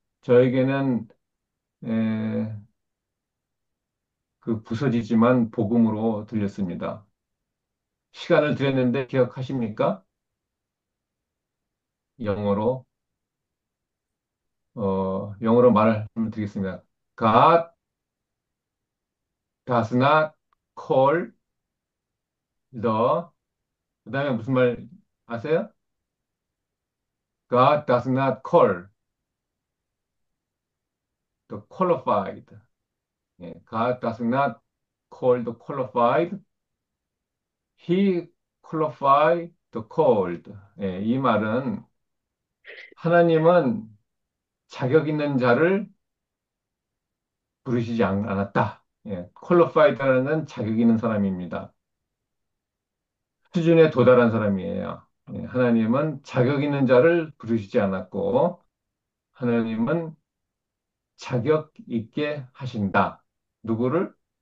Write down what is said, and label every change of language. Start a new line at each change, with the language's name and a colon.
Korean: 저에게는 에, 그 부서지지만 복음으로 들렸습니다. 시간을 드렸는데 기억하십니까? 영어로 영어로 말씀드리겠습니다.
English: God does not call the
Korean: 그다음에 무슨 말 아세요?
English: God does not call the qualified. 예, God does not call the qualified. He qualified the called.
Korean: 예, 이 말은 하나님은 자격 있는 자를 부르시지 않았다. 예, qualified라는 건 자격 있는 사람입니다. 수준에 도달한 사람이에요. 예, 하나님은 자격 있는 자를 부르시지 않았고, 하나님은 자격 있게 하신다. 누구를?